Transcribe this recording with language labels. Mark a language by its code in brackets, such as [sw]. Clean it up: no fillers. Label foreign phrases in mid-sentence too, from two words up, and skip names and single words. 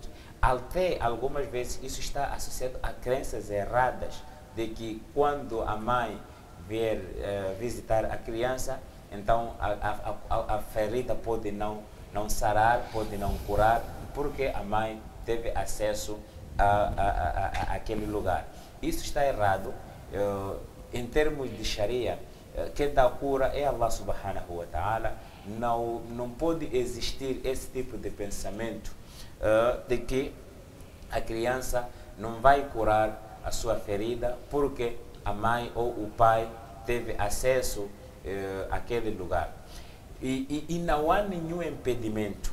[pt] Até algumas vezes isso está associado a crenças erradas, de que quando a mãe vier visitar a criança, então a ferida pode não sarar, pode não curar, porque a mãe teve acesso àquele lugar. Isso está errado. Em termos de Sharia, quem dá cura é Allah [ar] subhanahu wa ta'ala. [pt] Não pode existir esse tipo de pensamento de que a criança não vai curar a sua ferida porque a mãe ou o pai teve acesso àquele lugar. E não há nenhum impedimento.